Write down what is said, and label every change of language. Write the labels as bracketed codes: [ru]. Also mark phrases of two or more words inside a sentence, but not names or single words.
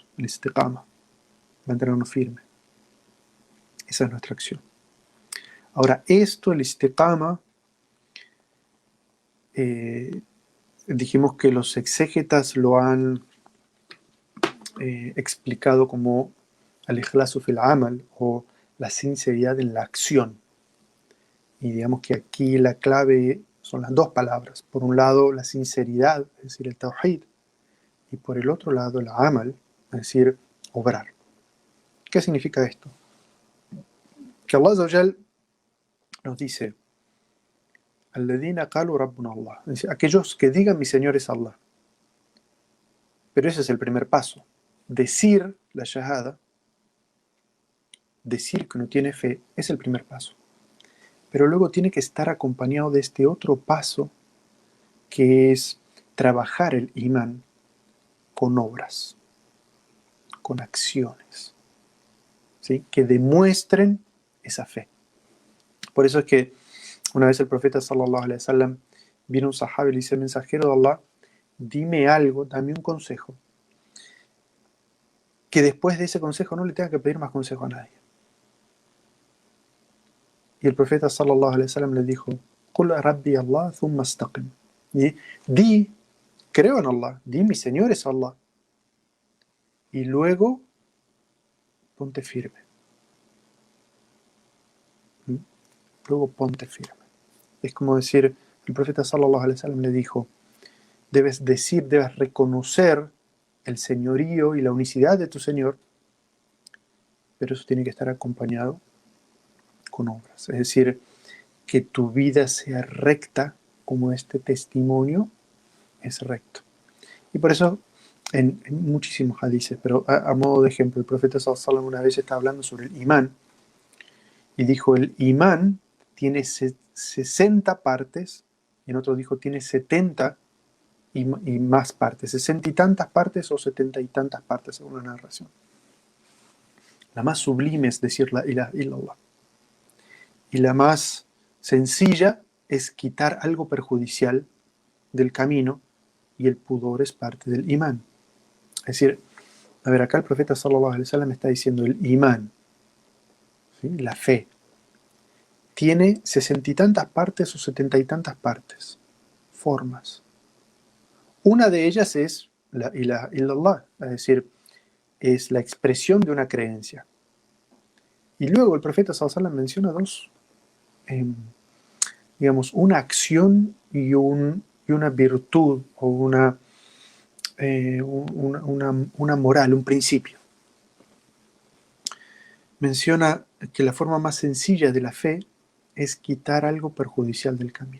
[es] El istiqama, mantenernos firmes. Esa es nuestra acción. Ahora, esto, el istiqama, dijimos que los exégetas lo han explicado como [ar] الإخلاص في العمل, [es] o la sinceridad en la acción. Y digamos que aquí la clave son las dos palabras. Por un lado, la sinceridad, es decir, el tawhid, y por el otro lado, el amal, es decir, obrar. ¿Qué significa esto? Que Allah [ar] عز وجل [es] nos dice: [ar] الذين قالوا ربنا الله, [es] es decir, aquellos que digan mi Señor es Allah. Pero ese es el primer paso. Decir la shahada, decir que uno tiene fe, es el primer paso. Pero luego tiene que estar acompañado de este otro paso, que es trabajar el imán con obras, con acciones, ¿sí? Que demuestren esa fe. Por eso es que una vez el profeta [ar] صلى الله عليه وسلم [es] viene un sahabi y le dice: mensajero de Allah, dime algo, dame un consejo, que después de ese consejo no le tenga que pedir más consejo a nadie. Y el profeta [ar] صلى الله عليه وسلم [es] le dijo: [ar] قل ربي الله ثم استقم. [es] Y di, creo en Allah, di mi Señor es Allah, y luego ponte firme. Luego ponte firme. Es como decir, el profeta [ar] صلى الله عليه وسلم [es] le dijo: debes decir, debes reconocer el señorío y la unicidad de tu Señor, pero eso tiene que estar acompañado con obras. Es decir, que tu vida sea recta como este testimonio es recto. Y por eso en muchísimos hadices, pero a modo de ejemplo, el profeta [ar] صلى الله عليه وسلم [es] una vez está hablando sobre el imán y dijo: el imán tiene 60 partes, y en otro dijo tiene 70 y más partes, 60 y tantas partes o 70 y tantas partes según la narración. La más sublime es decir [ar] لا إله إلا الله, [es] y la más sencilla es quitar algo perjudicial del camino, y el pudor es parte del imán. Es decir, a ver, acá el profeta [ar] صلى الله عليه وسلم [es] está diciendo: el imán, ¿sí? La fe, tiene 60 y tantas partes o 70 y tantas partes, formas. Una de ellas es [ar] لا إله إلا الله, [es] es decir, es la expresión de una creencia. Y luego el profeta [ar] صلى الله عليه وسلم [es] menciona dos, digamos, una acción y una virtud, o una moral, un principio. Menciona que la forma más sencilla de la fe es quitar algo perjudicial del camino.